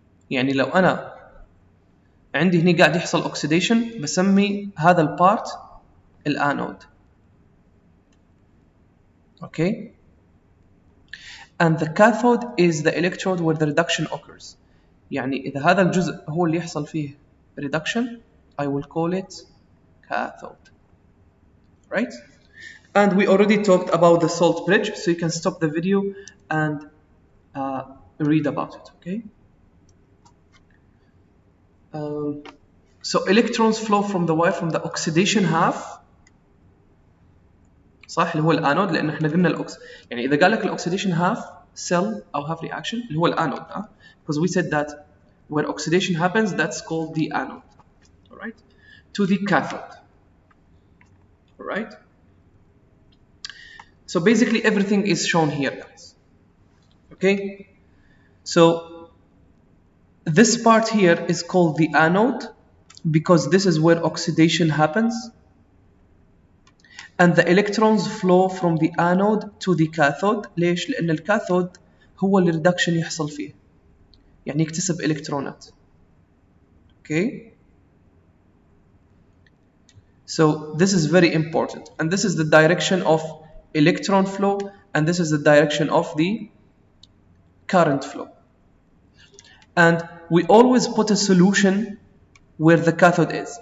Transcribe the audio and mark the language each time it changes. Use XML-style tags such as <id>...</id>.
<ar>يعني لو انا عندي هنا قاعد يحصل oxidation بسمي هذا البارت الانود.</ar> <en>Okay. And the cathode is the electrode where the reduction occurs.</en> <ar>يعني إذا هذا الجزء هو اللي يحصل فيه reduction, I will call it cathode.</ar> <en>Right? And we already talked about the salt bridge, so you can stop the video and read about it. Okay? So electrons flow from the wire from the oxidation half.</en> <ar>صح اللي هو الانود، لان احنا قلنا يعني اذا قال لك الاكسيديشن هاف سيل او هاف رياكشن اللي هو الانود because we said that where oxidation happens that's called the anode.</ar> <en>All right, to the cathode. All right, so basically everything is shown here, guys. Okay, so this part here is called the anode because this is where oxidation happens. And the electrons flow from the anode to the cathode.</en> <ar>ليش؟ لأن الكاثود هو اللي reduction يحصل فيه، يعني يكتسب إلكترونات.</ar> <en>Okay. So this is very important, and this is the direction of electron flow, and this is the direction of the current flow. And we always put a solution where the cathode is.</en>